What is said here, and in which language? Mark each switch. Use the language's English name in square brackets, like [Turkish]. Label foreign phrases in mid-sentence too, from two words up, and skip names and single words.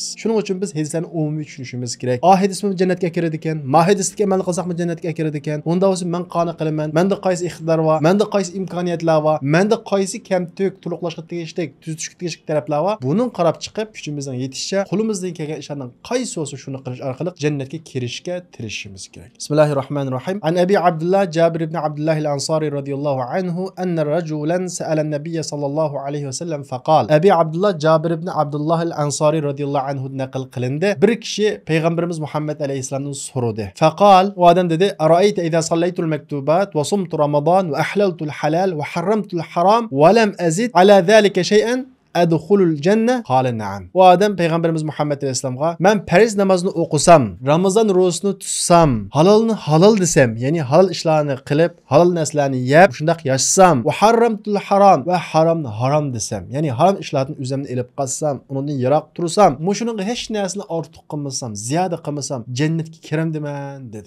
[Uzbek] Shuning uchun biz hadislarni umumiy tushunishimiz kerak. A hadismi jannatga kiradi ekan, ma hadisga amal qilsakmi jannatga kiradi ekan. Unda bo'lsa men qani qilaman, menda qaysi iqtidor bor, menda qaysi imkoniyatlar bor, menda qaysi kamtuk, to'liqlashga tegishli, tuzishga tegishli taraflar bor. Buning qarab chiqib, kuchimizning yetishicha, qo'limizdan kelgan ishlarning qaysi bo'lsa shuni qilish orqali jannatga kirishga tirishishimiz kerak. [Arabic] Bismillahirrohmanirrohim. عن أبي عبد الله جابر بن عبد الله الأنصاري رضي الله عنه أن رجلا سأل النبي صلى الله عليه وسلم فقال. [Uzbek] Abi Abdullah Jabir ibn Abdullah al-Ansari [Arabic] رضي الله عنه [Uzbek] naql qilindi. Bir kishi payg'ambarimiz Muhammad alayhisalomdan so'radi. [Arabic] فقال, [Uzbek] u odam dedi: [Arabic] "أرأيت إذا صليت المكتوبات وصمت رمضان وأحللت الحلال وحرمت الحرام ولم أزد على ذلك شيئا أأدخل الجنة?" قال نعم. [Uzbek] O adam payg'ambarimiz Muhammad alayhisalomga, "Men farz namozini o'qisam, Ramazon ro'zasini tutsam, halalni halal desam, ya'ni halal ishlarni qilib, halal narsalarni yeb, shundaq yashasam, va [Arabic] حرمت الحرام [Uzbek] va haromni harom desam, ya'ni harom ishlardan o'zimni elib qolsam, undan yiroq tursam, mushuning hech narsani ortiq qilmasam, ziyoda qilmasam, jannatga kiramdiman" dedi.